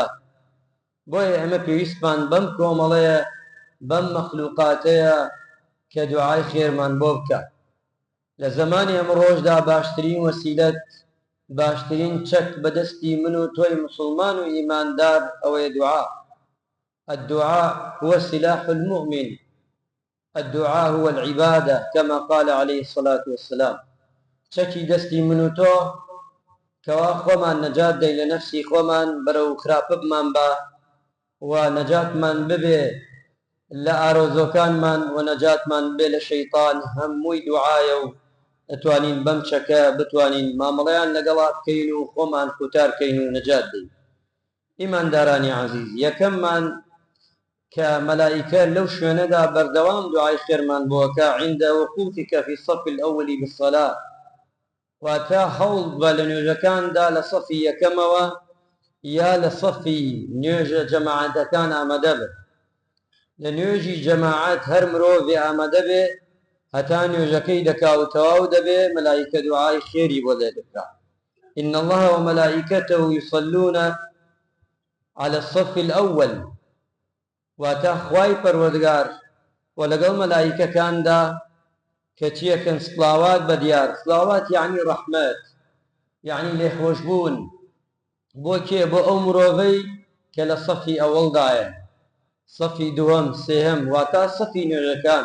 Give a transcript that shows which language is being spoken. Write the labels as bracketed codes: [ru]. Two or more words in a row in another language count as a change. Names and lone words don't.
[ckb] بۆیە ئێمە پێویستمان بەم کۆمەڵەیە، بەم مەخلوقاتەیە کە دوعای خێرمان بۆ بکە. لە زمانی ئەمڕۆژدا باشترین وەسیلەت، باشترین چەک بەدەستی من و تۆی مسلمان و ئیماندار ئەوەیە دوعا. [ar] الدعاء هو سلاح المؤمن، الدعاء هو العبادة كما قال عليه الصلاة والسلام. [ckb] چەکی دەستی من و تۆ کەوا خۆمان نەجات دەی لە نەفسی خۆمان بەرەو خراپە بمان بە و نەجاتمان ببێ لە ئارۆزۆکانمان و نەجاتمان بێ لە شەیطان، هەمووی دوعایە و ئەتوانین بەم چەکە بتوانین مامەڵەیان لەگەڵا بکەین و خۆمان کوتارکەین و نەجات دەین. ئیماندارانی عەزیز، یەکەممان کە مەلایکە لەو شوێنەدا بەردەوام دوعای خێرمان بۆکە [ar] عند وقوفك في الصف الأول بالصلاة، [ckb] واتە هەوڵ بە لە نوێژەکاندا لە سەفی یەکەمەوە یا لە سەفی نوێژە جەماعەتەکان ئامادە بێت. لە نوێژی جەماعەت هەر مرۆڤێ ئامادە بێ هەتا نوێژەکەی دەکا و تەواو دەبێ مەلایکە دوعای خێری بۆ دەکا. [ar] إن الله وملائكته يصلون على الصف الأول، [ckb] واتە خوای پەروەردگار و لەگەڵ مەلایکەکاندا کە چیەکەن سڵاوات بە دیار. سڵاوات یعنی ڕەحمەت، یعنی لێخۆشبوون. بۆ کێ؟ بۆ ئەو مرۆڤەی کە لە سەفی ئەوەڵدایە، سەفی دووەم، سێهەم، واتە سەفی نوێژەکان.